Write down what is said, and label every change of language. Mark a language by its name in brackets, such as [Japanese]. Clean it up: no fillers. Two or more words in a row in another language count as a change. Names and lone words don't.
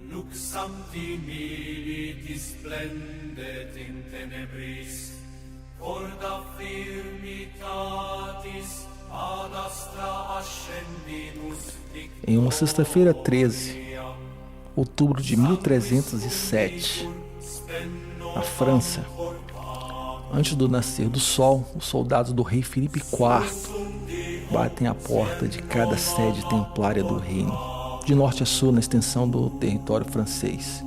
[Latin] Sancti militis splendet in tenebris, orda firmitatis ad astra ascendinus. [Portuguese] Em uma sexta-feira 13, outubro de 1307, na França, antes do nascer do sol, os soldados do rei Filipe IV batem à porta de cada sede templária do reino, de norte a sul na extensão do território francês.